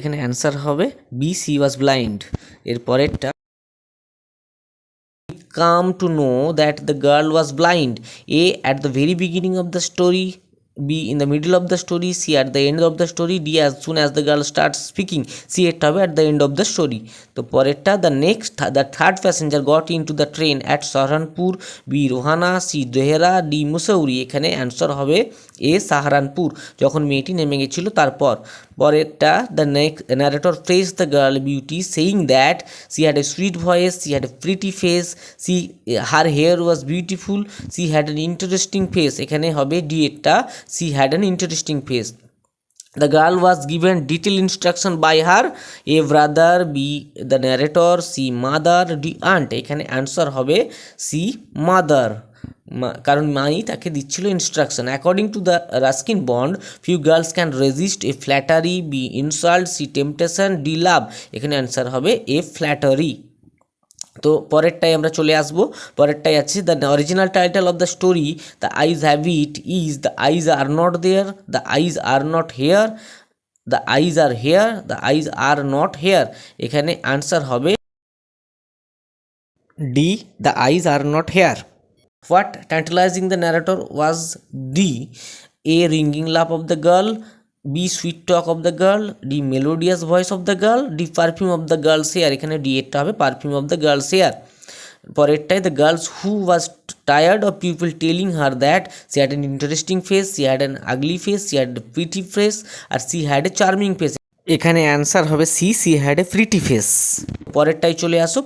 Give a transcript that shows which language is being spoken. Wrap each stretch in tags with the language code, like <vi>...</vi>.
<bn>এখানে অ্যান্সার হবে</bn> <en>B she was blind। এর পরেরটা, come to know that the girl was blind, A at the very beginning of the story, B in the middle of the story, C at the end of the story, D as soon as the girl starts speaking, C</en> <bn>এটা হবে</bn> <en>at the end of the story। তো পরেরটা, the third passenger got into the train at Saharanpur, B Rohana, C Dehra, D Mussoorie.</en> <bn>এখানে answer হবে এ সাহারানপুর, যখন মেয়েটি নেমে গেছিল তারপর।</bn> <en>পরেরটা, the narrator praised the girl beauty saying that she had a sweet voice, she had a pretty face, her hair was beautiful, she had an interesting face।</en> <bn>এখানে হবে D এরটা,</bn> <en>she had an interesting face। The girl was given detailed instruction by her A brother, B the narrator, C mother, D aunt।</en> <bn>এখানে answer হবে C mother, কারণ মাই তাকে দিচ্ছিল instruction.</bn> <en>According to the Ruskin Bond, few girls can resist A flattery, B insult, C temptation, D love.</en> <bn>এখানে answer হবে এ flattery. তো পরেরটাই আমরা চলে আসবো। পরেরটাই আছে</bn> <en>The original title of the story the eyes have it is the eyes are not there, the eyes are not here, the eyes are here, the eyes are not here. এখানে answer হবে D, the eyes are not here. What tantalizing the narrator was the A ringing laugh of the girl, B sweet talk of the girl, D melodious voice of the girl, D perfume of the girl's hair।</en> <bn>এখানে D এরটা হবে</bn> <en>Perfume of the girl's hair. পরেরটাই, the girls who was tired of people telling her that she had an interesting face, she had an ugly face, she had a pretty face, আর she had a charming face. এখানে answer হবে C, she had a pretty face.</en> <bn>পরেরটাই চলে আসো।</bn>